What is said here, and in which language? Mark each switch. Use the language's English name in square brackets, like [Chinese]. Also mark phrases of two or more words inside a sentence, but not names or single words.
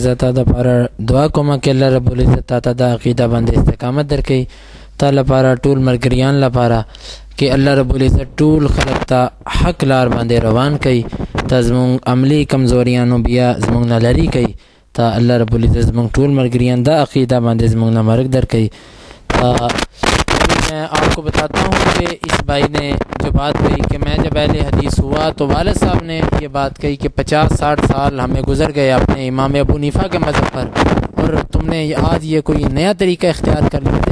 [Pashto] زه تا دپاره دعا کومه چې [Arabic] الله رب العزت [Pashto] تا ته دا عقیده باندې استقامت درکوي، تا لپاره ټول ملګریان لپاره چې [Arabic] الله رب العزت [Pashto] ټول خلق ته حق لار باندې روان کوي، تا زمونږ عملی کمزوریانو بیا زمونږ نه لرې کوي، تا [Arabic] الله رب العزت [Pashto] زمونږ ټول ملګریان دا عقیدہ باندې زمونږ نه مرګ درکوي. [Urdu] میں آپ کو بتاتا ہوں کہ اس بھائی نے جو بات کہی کہ میں جب اہل حدیث ہوا تو والد صاحب نے یہ بات کہی کہ 50-60 سال ہمیں گزر گئے اپنے امام ابو حنیفہ کے مذہب پر اور تم نے آج یہ کوئی نیا طریقہ اختیار کر لیا.